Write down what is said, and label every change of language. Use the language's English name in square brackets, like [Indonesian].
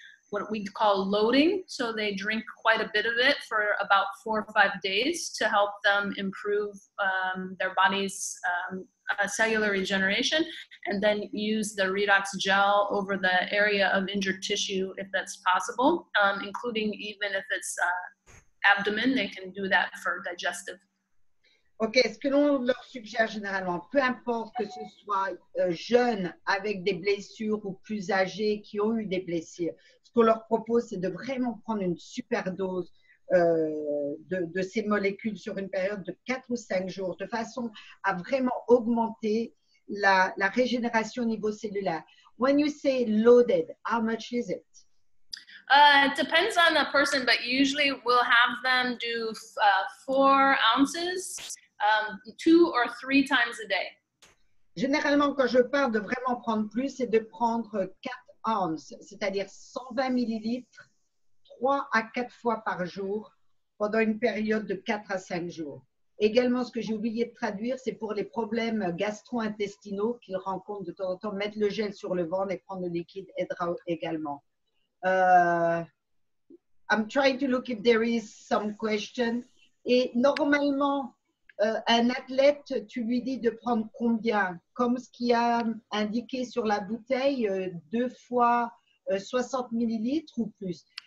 [English] what we call loading. So they drink quite a bit of it for about 4 or 5 days to help them improve their body's cellular regeneration, and then use the redox gel over the area of injured tissue if that's possible, including even if it's abdomen, they can do that for digestive. [French] Ok, ce que l'on leur suggère généralement, peu importe que ce soit jeunes avec des blessures ou plus âgés qui ont eu des blessures, ce qu'on leur propose, c'est de vraiment prendre une super dose de ces molécules sur une période de 4 ou 5 jours, de façon à vraiment augmenter la régénération au niveau cellulaire. [English] When you say loaded, how much is it? It depends on the person, but usually we'll have them do 4 ounces, 2 or 3 times a day. [French] Généralement, quand je parle de vraiment prendre plus, c'est de prendre 4 ounces, c'est-à-dire 120 millilitres, 3 à 4 fois par jour pendant une période de 4 à 5 jours. Également, ce que j'ai oublié de traduire, c'est pour les problèmes gastro-intestinaux qu'ils rencontrent de temps en temps, mettre le gel sur le ventre et prendre le liquide aidera également. [English] I'm trying to look if there is some question. [French] Et normalement, un athlète, tu lui dis de prendre combien? Comme ce qui a indiqué sur la bouteille, 2 fois 60 millilitres ou plus.